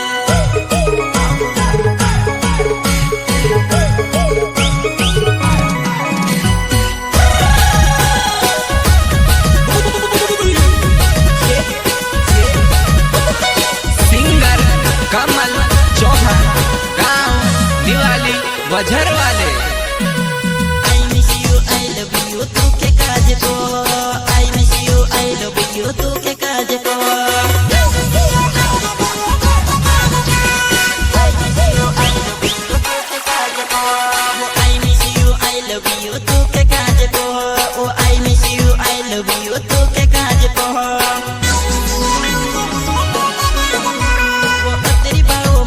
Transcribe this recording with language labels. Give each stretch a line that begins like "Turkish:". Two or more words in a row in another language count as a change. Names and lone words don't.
Hindi: सिंगर कमल चौहान गाँव दिवाली बजरवाले
English: I miss you, I love you,
Hindi: तू के काज को
English: I miss you, I love you,
Hindi: तू के काज को
English: I miss you, I love you,
Hindi: तू के काज को ओ
English: I miss you, I love you,
Hindi: तू के काज को वो तेरी